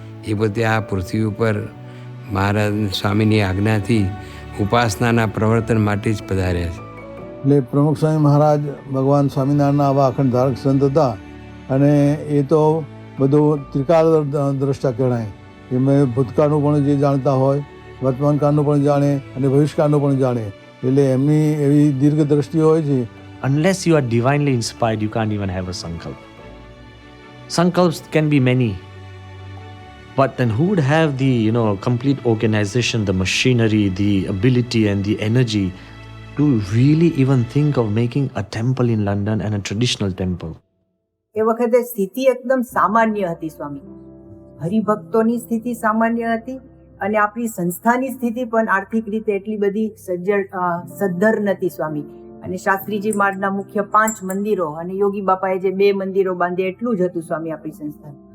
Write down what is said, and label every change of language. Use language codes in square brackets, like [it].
[gu] એ પોતે આ પૃથ્વી ઉપર મહારાજ સ્વામીની આજ્ઞાથી ઉપાસનાના પ્રવર્તન માટે જ પધાર્યા છે. એટલે પ્રમુખ સ્વામી મહારાજ ભગવાન સ્વામિનારાયણના આવા અખંડ ધારક સંત હતા, અને એ તો બધું ત્રિકાળ દ્રષ્ટા કહેવાય. એમાં ભૂતકાળનું પણ જે જાણતા હોય, વર્તમાન કાળનું પણ જાણે અને ભવિષ્યકાળનું પણ જાણે. એટલે એમની એવી દીર્ઘ દ્રષ્ટિ હોય છે. [en] Unless you are divinely inspired, you can't even have a sankalp. Sankalps can be many. But then who would have the, complete organization, the machinery, the ability and the energy to really even think of making a temple in London and a traditional temple? [gu] એ વખતે સ્થિતિ એકદમ સામાન્ય હતી સ્વામી. હરિભક્તોની સ્થિતિ સામાન્ય હતી, અને આપણી સંસ્થાની સ્થિતિ પણ આર્થિક રીતે એટલી બધી સદ્ધર નથી સ્વામી. અને શાસ્ત્રીજી મહારાજના મુખ્ય 5 મંદિરો અને યોગી બાપાએ જે 2 મંદિરો બાંધ્યા એટલું જ હતું સ્વામી આપણી સંસ્થા.